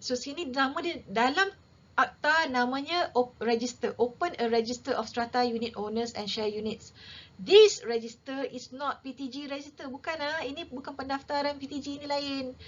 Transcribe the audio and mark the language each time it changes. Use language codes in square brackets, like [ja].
[ms] So sini nama dia dalam akta namanya register. [en] Open a register of strata unit owners and share units. This register is not PTG register. [ms] Bukan ini bukan pendaftaran PTG, ini lain.